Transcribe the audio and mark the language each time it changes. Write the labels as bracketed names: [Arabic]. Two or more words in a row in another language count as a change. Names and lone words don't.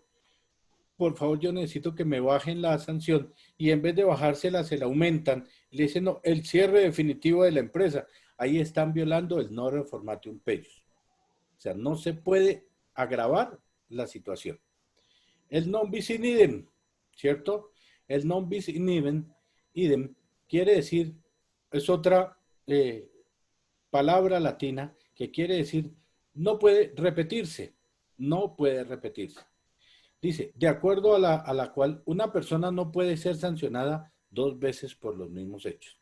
[Spanish] Por favor, yo necesito que me bajen la sanción y en vez de bajársela, se la aumentan. Y le dicen, no, el cierre definitivo de la empresa. Ahí están violando el [Latin] no reformatium peius. [Spanish] O sea, no se puede agravar la situación. [Latin] El non bis in idem, [Spanish] ¿cierto? El [Latin] non bis in idem [Spanish] quiere decir, es otra palabra latina que quiere decir no puede repetirse, no puede repetirse. Dice, de acuerdo a la cual una persona no puede ser sancionada 2 veces por los mismos hechos.